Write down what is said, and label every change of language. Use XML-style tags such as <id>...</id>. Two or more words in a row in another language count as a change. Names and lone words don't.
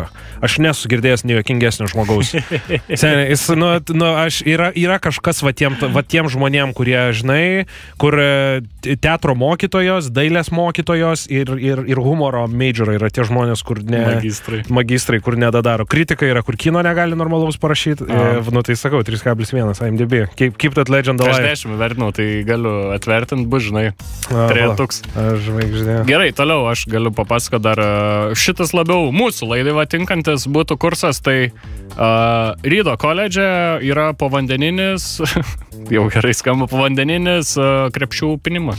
<lt>Aš nesu girdėjęs nejuokingesnio žmogaus. Seniai, yra kažkas va tiem žmonėm, kurie, žinai, kur teatro mokytojos, dailės mokytojos ir humoro majorai yra tie žmonės, kur magistrai, kur nedadaro. Kritika yra, kur kino negali normalaus parašyti. Tai sakau, 3,1 IMDb.</lt> <en>Keep that legend alive.</en> <lt>Aš 10 vertinau, tai galiu atvertinti, bus, žinai. Toks. Žvaigždė. Gerai, toliau aš galiu papasakoti dar šitas labiau mūsų laidai tinkantis būtų kursas, tai Rydo koledže yra povandeninis, jau gerai skamba, povandeninis krepšių pinimas.</lt>